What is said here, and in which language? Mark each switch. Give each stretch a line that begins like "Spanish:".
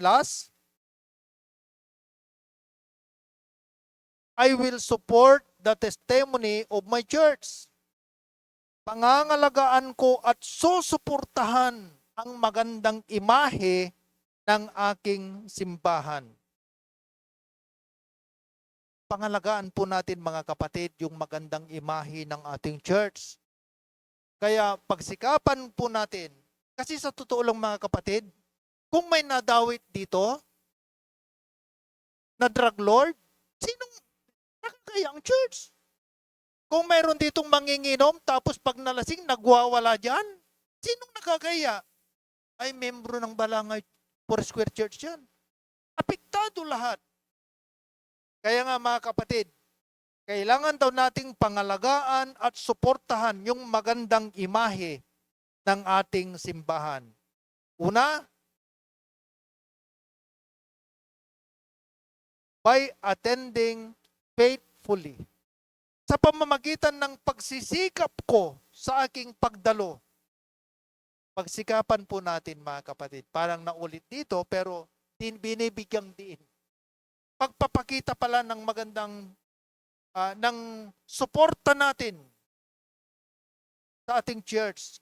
English: Last, I will support the testimony of my church.
Filipino: Pangangalagaan ko at susuportahan ang magandang imahe ng aking simbahan. Pangalagaan po natin mga kapatid yung magandang imahe ng ating church. Kaya pagsikapan po natin, kasi sa totoo lang mga kapatid, kung may nadawit dito, na drug lord, sinong nakakaya ang church? Kung mayroon ditong manginginom, tapos pag nalasing, nagwawala dyan, sinong nakakaya? Ay membro ng Balangay Foursquare Church yan. Apektado lahat. Kaya nga mga kapatid, kailangan daw nating pangalagaan at suportahan yung magandang imahe ng ating simbahan. Una,
English: by attending faithfully.
Filipino: Sa pamamagitan ng pagsisikap ko sa aking pagdalo. Pagsikapan po natin mga kapatid. Parang naulit dito pero binibigyang diin. Pagpapakita pala ng magandang ng suporta natin sa ating church.